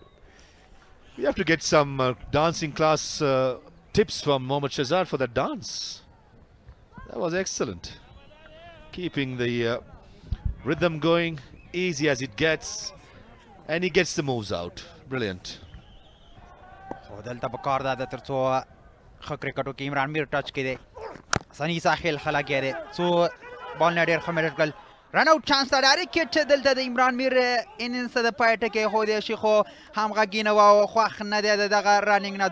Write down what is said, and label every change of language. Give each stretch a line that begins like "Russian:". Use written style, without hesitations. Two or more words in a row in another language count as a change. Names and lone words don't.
English: We have to get some dancing class tips from Mohammad Shahzad for that dance. That was excellent. Keeping the rhythm going, easy as it gets, and he gets the moves out. Brilliant.
Pashto: دلته په کار ده ترڅو ښه کرکټ وکړي. عمران میر ټچ کې دی. سني ساحل خلاګی دی. څو بال نه ډېر ښه میډل کړل.
English: run out chance
Pashto: ته
English: direct cut
Pashto: دلته د عمران میر انینګس د پای ټکی ښودی شي، خو همغږي نه وه او خوښ نه دی د دغه رننګ نه.